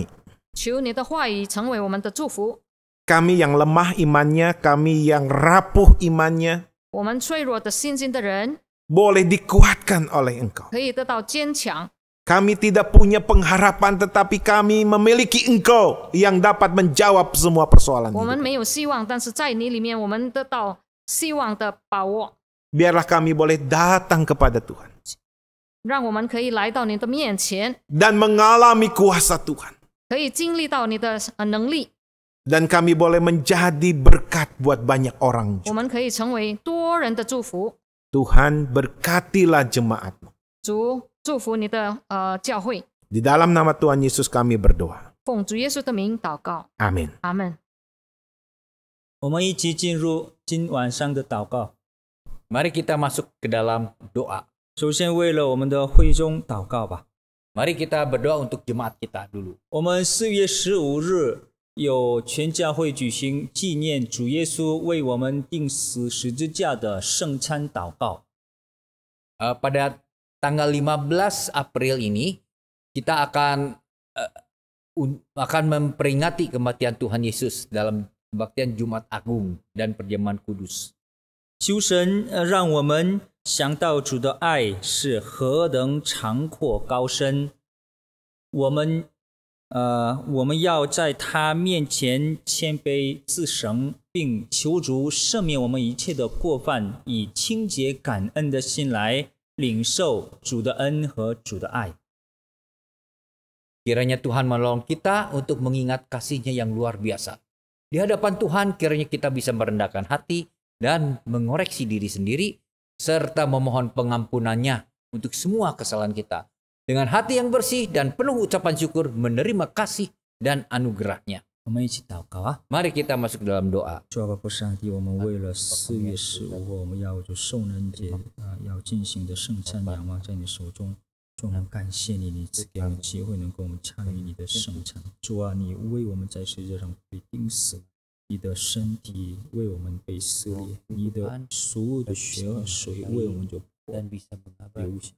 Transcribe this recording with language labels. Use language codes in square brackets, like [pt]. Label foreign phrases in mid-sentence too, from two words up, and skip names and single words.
[zh] 求你的话语成为我们的祝福。 [id] Kami yang lemah imannya, kami yang rapuh imannya, [zh] 我们脆弱的信心的人 [id] boleh dikuatkan oleh Engkau. [zh] 可以得到坚强。 [id] Kami tidak punya pengharapan, tetapi kami memiliki Engkau yang dapat menjawab semua persoalan [zh] 我们 [id] hidup. [zh] 没有希望，但是在你里面，我们得到希望的把握。 [id] Biarlah kami boleh datang kepada Tuhan [zh] 让我们可以来到你的面前， [id] dan mengalami kuasa Tuhan. [zh] 可以经历到你的能力， [id] Dan kami boleh menjadi berkat buat banyak orang [zh] 我 [id] juga. [zh] 们可以成为多人的祝福。 [id] Tuhan, berkatilah jemaat-Mu. [zh] 主祝福你的教会， [id] Di dalam nama Tuhan Yesus kami berdoa. [zh] 奉主耶稣的名祷告， [id] Amin. [zh] 阿门。我们一起进入今晚上的祷告。 [id] Mari kita masuk ke dalam doa. [zh] 首先为了我们的会众祷告吧。 [id] Mari kita berdoa untuk jemaat kita dulu. [zh] 我们4月15日有全教会举行纪念主耶稣为我们钉死十字架的圣餐祷告。 [id] Pada tanggal 15 April ini kita akan memperingati kematian Tuhan Yesus dalam kebaktian Jumat Agung dan perjamuan kudus. [zh] 求神让我们想到主的爱是何等长阔高深，我们要在他面前谦卑自省，并求主赦免我们一切的过犯，以清洁感恩的心来领受主的恩和主的爱。 [id] Kiranya Tuhan menolong kita untuk mengingat kasih-Nya yang luar biasa. Di hadapan Tuhan kiranya kita bisa merendahkan hati dan mengoreksi diri sendiri, serta memohon pengampunannya untuk semua kesalahan kita. Dengan hati yang bersih dan penuh ucapan syukur menerima kasih dan anugerah-Nya. [zh] 我们一起祷告啊！ [id] Mari kita masuk dalam doa. [zh] 主啊，父上帝，我们为了4月15日我们要就受难节要进行的圣餐仰望在你手中。主，我们感谢你，你赐给我们机会能够我们参与你的圣餐。主啊，你为我们在十字架上被钉死，你的身体为我们被撕裂，你的所有的血和水为我们就流下。